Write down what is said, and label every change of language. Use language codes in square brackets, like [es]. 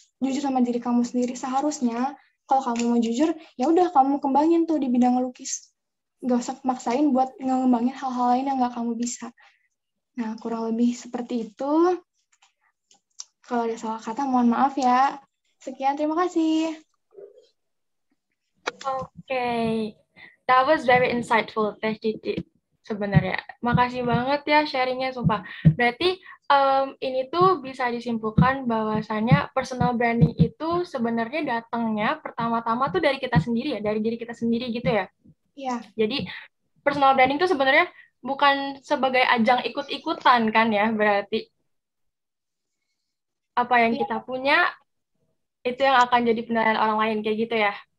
[id] jujur sama diri kamu sendiri. Seharusnya kalau kamu mau jujur, ya udah kamu kembangin tuh di bidang ngelukis. Gak usah maksain buat ngembangin hal-hal lain yang gak kamu bisa. Nah, kurang lebih seperti itu. Kalau ada salah kata, mohon maaf ya. Sekian, terima kasih. [en] Okay, that was very insightful, Teh Cici. [id] Sebenarnya, makasih banget ya sharingnya, sumpah. Berarti ini tuh bisa disimpulkan bahwasannya personal branding itu sebenarnya datangnya pertama-tama tuh dari kita sendiri ya, dari diri kita sendiri gitu ya. Iya. Jadi personal branding tuh sebenarnya bukan sebagai ajang ikut-ikutan kan ya, berarti apa yang kita punya itu yang akan jadi penilaian orang lain kayak gitu ya.